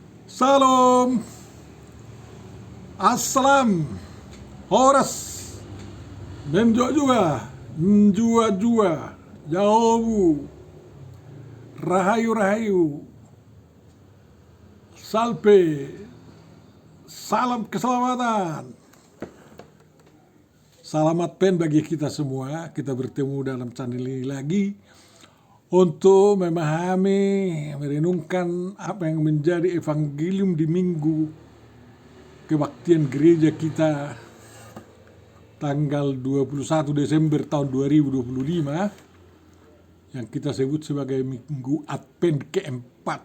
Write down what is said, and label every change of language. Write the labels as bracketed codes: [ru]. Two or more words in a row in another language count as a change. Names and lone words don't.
[id] Salam, assalam, horas, menjua-jua, njua-jua, jaobu, rahayu-rahayu, salpe, salam keselamatan. Selamat pen bagi kita semua, kita bertemu dalam channel ini lagi untuk memahami, merenungkan apa yang menjadi evangelium di minggu kebaktian gereja kita tanggal 21 Desember tahun 2025 yang kita sebut sebagai minggu Advent keempat.